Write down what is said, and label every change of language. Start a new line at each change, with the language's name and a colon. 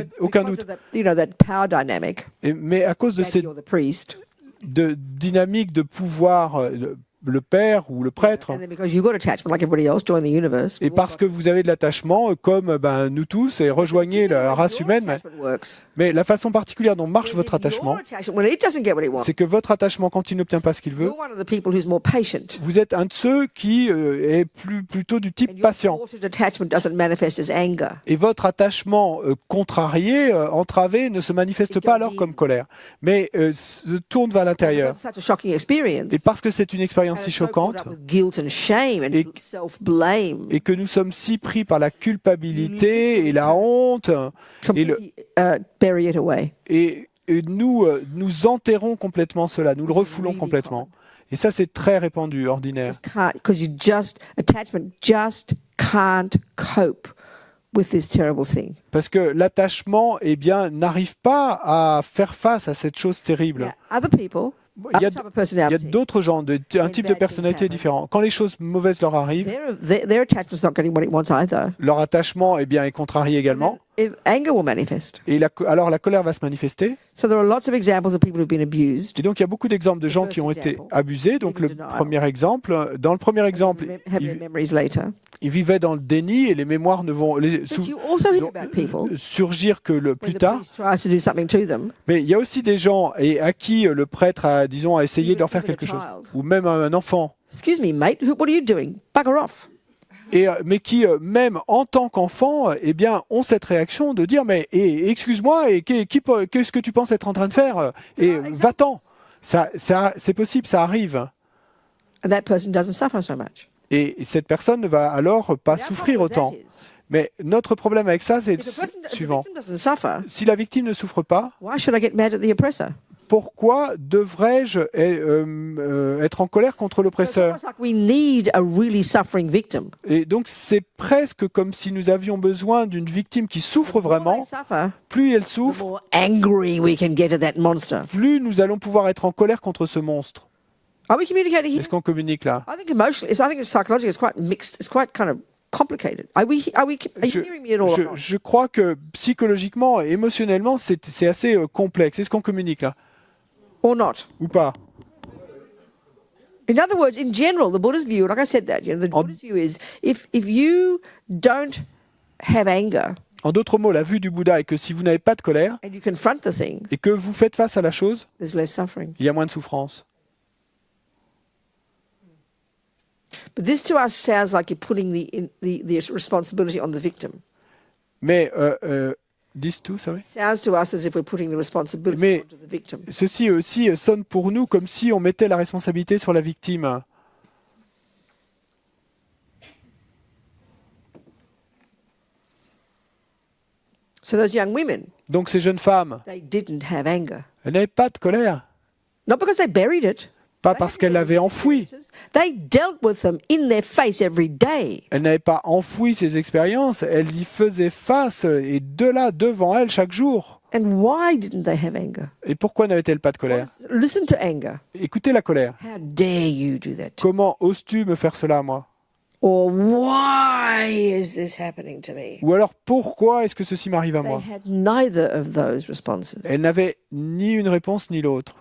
English: But
French: aucun
English: because
French: doute.
English: of that power dynamic,
French: Mais à cause de
English: daddy
French: cette
English: or the priest,
French: dynamique de pouvoir, le père ou le prêtre,
English: and then because you've got attachment like everybody else, join the universe.
French: et parce que vous avez de l'attachement, comme nous tous, et rejoignez la race humaine, mais la façon particulière dont marche votre attachement,
English: When it doesn't get what it wants,
French: c'est que votre attachement, quand il n'obtient pas ce qu'il veut,
English: you're one of the people who's more patient.
French: vous êtes un de ceux qui est plutôt du
English: And
French: type
English: your
French: patient.
English: thwarted attachment doesn't manifest as anger.
French: Et votre attachement contrarié, entravé, ne se manifeste pas alors comme colère, mais se tourne vers l'intérieur.
English: It's such a shocking experience.
French: Et parce que c'est une expérience
English: And
French: si
English: it's so caught
French: choquante,
English: up with guilt and shame and
French: Et-
English: self-blame.
French: et que nous sommes si pris par la culpabilité et la honte, et,
English: Completely bury it away.
French: et nous enterrons complètement cela, nous le refoulons complètement. Et ça, c'est très répandu, ordinaire.
English: Just can't, because attachment just can't cope with this terrible thing.
French: Parce que l'attachement, eh bien, n'arrive pas à faire face à cette chose terrible.
English: Now, other people,
French: Il y a,
English: other type of
French: il y a
English: personality,
French: d'autres gens, un type de personnalité différent. Quand les choses mauvaises leur arrivent,
English: their attachment's not getting what it wants either.
French: leur attachement eh bien, est contrarié également.
English: Anger will manifest.
French: Et alors la colère va se manifester.
English: So there are lots of examples of people who've been abused.
French: Et donc il y a beaucoup d'exemples de gens qui ont été abusés. Donc le premier exemple, dans le premier exemple,
English: Have their memories later.
French: ils vivaient dans le déni et les mémoires ne vont
English: But you also hear about people
French: surgir que
English: when
French: plus
English: the
French: tard.
English: priest tries to do something to them.
French: Mais il y a aussi des gens à qui le prêtre a, disons, a essayé de leur faire
English: Even a
French: quelque chose.
English: child.
French: Ou même un enfant.
English: Excuse me, mate, what are you doing? Bugger off.
French: Mais qui, même en tant qu'enfant, eh bien, ont cette réaction de dire mais excuse-moi, et qu'est-ce que tu penses être en train de faire? Et va-t'en. Ça, c'est possible, ça arrive.
English: And that person doesn't suffer so much.
French: Et cette personne ne va alors pas
English: Our
French: souffrir
English: problem with that
French: autant.
English: is,
French: Mais notre problème avec ça, c'est
English: if the
French: le
English: victim
French: suivant.
English: doesn't suffer,
French: Si la victime ne souffre pas,
English: why should I get mad at the oppressor?
French: pourquoi devrais-je être en colère contre
English: So it's
French: l'oppresseur?
English: almost like we need a really suffering victim.
French: Et donc c'est presque comme si nous avions besoin d'une victime qui souffre
English: The more
French: vraiment.
English: they suffer,
French: Plus elle
English: the
French: souffre,
English: more angry we can get at that monster.
French: plus nous allons pouvoir être en colère contre ce monstre.
English: Are we communicating here?
French: Est-ce qu'on communique là?
English: I think emotionally, I think it's psychologically, it's quite mixed. It's quite kind of complicated. Are you hearing me at all? or not?
French: Je crois que psychologiquement et émotionnellement, c'est assez complexe. Est-ce qu'on communique là?
English: Or not?
French: Ou pas?
English: In other words, in general, the Buddha's view, like I said that, the Buddha's view is if you don't have anger,
French: En d'autres mots, la vue du Bouddha est que si vous n'avez pas de colère
English: and you confront the thing,
French: et que vous faites face à la chose,
English: there's less suffering.
French: il y a moins de souffrance.
English: But this to us sounds like you're putting the responsibility on the victim.
French: Mais,
English: this too, sorry. Sounds to us as if we're putting the responsibility
French: Mais-
English: onto the victim.
French: Ceci aussi sonne pour nous comme si on mettait la responsabilité sur la victime.
English: So those young women,
French: Donc ces jeunes femmes,
English: they didn't have anger.
French: elles n'avaient pas de colère.
English: Not because they buried it.
French: Pas parce qu'elles l'avaient enfoui.
English: They dealt with them in their face every day.
French: Elles n'avaient pas enfoui ces expériences, elles y faisaient face et de là, devant elles, chaque jour.
English: And why didn't they have anger?
French: Et pourquoi n'avaient-elles pas de colère?
English: Listen to anger.
French: Écoutez la colère.
English: How dare you do that?
French: Comment oses-tu me faire cela à moi?
English: Or why is this happening to me?
French: Ou alors pourquoi est-ce que ceci m'arrive à
English: They
French: moi?
English: had neither of those responses.
French: Elles n'avaient ni une réponse ni l'autre.